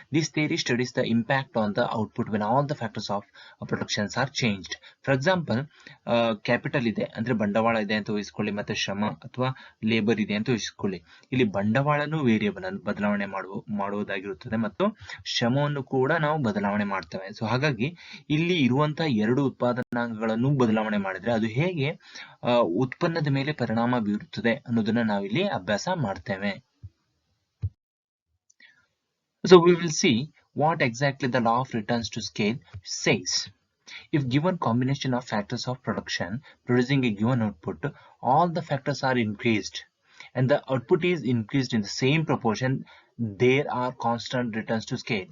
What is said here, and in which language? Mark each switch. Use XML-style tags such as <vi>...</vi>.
<en>This theory studies the impact on the output when all the factors of productions are changed. For example,</en> <kn>capital ಇದೆ ಅಂದ್ರೆ ಬಂಡವಾಳ ಇದೆ ಅಂತ ಊಹಿಸ್ಕೊಳ್ಳಿ, ಮತ್ತೆ ಶ್ರಮ ಅಥವಾ ಲೇಬರ್ ಇದೆ ಅಂತ ಊಹಿಸ್ಕೊಳ್ಳಿ. ಇಲ್ಲಿ ಬಂಡವಾಳನು ವೇರಿಯಬಲ್ ಅನ್ನು ಬದಲಾವಣೆ ಮಾಡುವುದಾಗಿರುತ್ತದೆ ಮತ್ತು ಶ್ರಮವನ್ನು ಕೂಡ ನಾವು ಬದಲಾವಣೆ ಮಾಡ್ತೇವೆ. ಸೊ ಹಾಗಾಗಿ ಇಲ್ಲಿ ಇರುವಂತಹ ಎರಡು ಉತ್ಪಾದನಾಂಗಗಳನ್ನು ಬದಲಾವಣೆ ಮಾಡಿದ್ರೆ ಅದು ಹೇಗೆ ಉತ್ಪನ್ನದ ಮೇಲೆ ಪರಿಣಾಮ ಬೀರುತ್ತದೆ ಅನ್ನೋದನ್ನ ನಾವಿಲ್ಲಿ ಅಭ್ಯಾಸ ಮಾಡ್ತೇವೆ.</kn> <en>So we will see what exactly the law of returns to scale says. If given combination of factors of production producing a given output, all the factors are increased and the output is increased in the same proportion, there are constant returns to scale.</en>